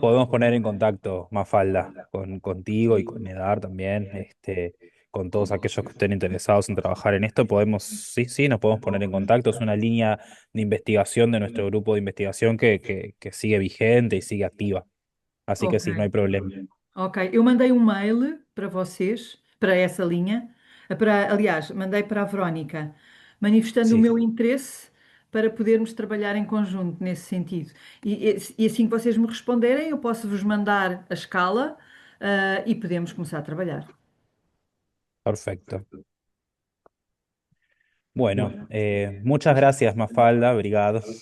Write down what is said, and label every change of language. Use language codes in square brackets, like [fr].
[es] podemos poner en contacto, Mafalda, contigo y con Edar también, con todos aquellos que estén interesados en trabajar en esto, podemos, sí, sí, nos podemos poner en contacto. Es una línea de investigación de nuestro grupo de investigación que sigue vigente y sigue activa. Así que ok. sí, no hay problema. [pt] Ok, eu mandei um mail para vocês, para essa linha, aliás, mandei para a Verónica, manifestando o [es] Sí, [pt] meu interesse para podermos trabalhar em conjunto nesse sentido. E assim que vocês me responderem, eu posso vos mandar a escala, e podemos começar a trabalhar. [es] perfecto. Bueno, muchas gracias, Mafalda, [pt] obrigado,